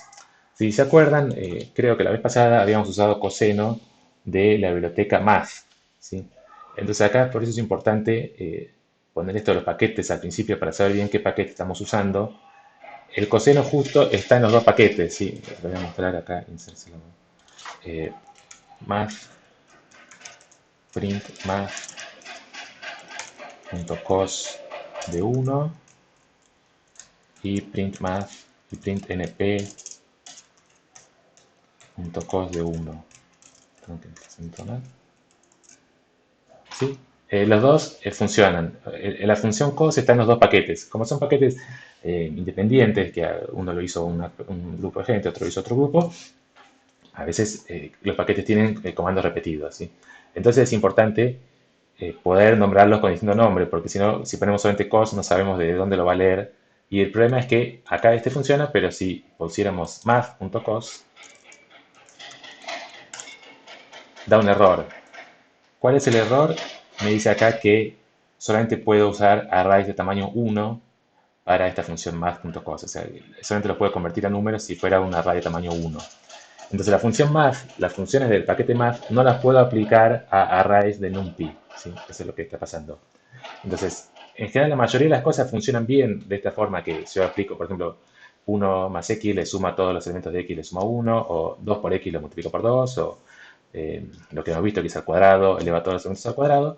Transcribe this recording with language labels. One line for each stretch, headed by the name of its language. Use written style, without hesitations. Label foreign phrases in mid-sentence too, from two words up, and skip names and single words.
Spanish: Si se acuerdan, creo que la vez pasada habíamos usado coseno de la biblioteca math, ¿sí? Entonces acá por eso es importante poner esto de los paquetes al principio para saber bien qué paquete estamos usando. El coseno justo está en los dos paquetes, ¿sí? Lo voy a mostrar acá, insérselo. Math, print math.cos de 1 y print math y print np.cos de 1. Tengo que mal. ¿Sí? Los dos funcionan. La función cos está en los dos paquetes. Como son paquetes independientes, que uno lo hizo un grupo de gente, otro lo hizo otro grupo, a veces los paquetes tienen comandos repetidos, ¿sí? Entonces es importante poder nombrarlos con distinto nombre, porque si no, si ponemos solamente cos, no sabemos de dónde lo va a leer. Y el problema es que acá este funciona, pero si pusiéramos math.cos, da un error. ¿Cuál es el error? Me dice acá que solamente puedo usar arrays de tamaño 1 para esta función math.cos. O sea, solamente lo puedo convertir a números si fuera un array de tamaño 1. Entonces la función math, las funciones del paquete math, no las puedo aplicar a arrays de NumPy, ¿sí? Eso es lo que está pasando. Entonces, en general la mayoría de las cosas funcionan bien de esta forma que si yo aplico, por ejemplo, 1 más x le suma todos los elementos de x le suma 1, o 2 por x lo multiplico por 2, o lo que hemos visto que es al cuadrado, eleva todos los elementos al cuadrado.